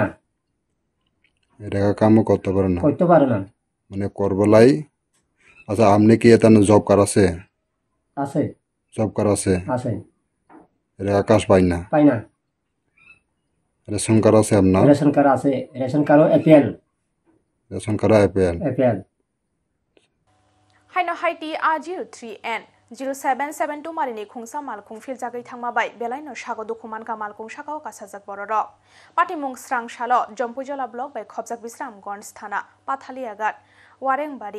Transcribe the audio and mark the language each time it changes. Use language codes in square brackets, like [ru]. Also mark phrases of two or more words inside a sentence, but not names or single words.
[bn] রেগা কামও করতে পারে না মানে করবলাই। আচ্ছা আপনি কি এটা [en] job card [bn] আছে? আছে। [en] job card [bn] আছে? আছে। রেগা কাজ পাই না? [en] ration card [bn] আছে আপনার? [en] ration card [bn] আছে। [en] ration card APL. ration card APL. [trp] हाइनो हाइटी A03N 0772 मारिनि खुंसा मालकुं फिलजागै थांमाबाय बेलाइनो सागो दुखुमान का मालकुं साकाव कासाजाक बररक पाटिमुं स्रां सालो जम्पुजला ब्लक बाय खबजाक बिस्रामगंज थाना पाथालियागाट वारेंबारि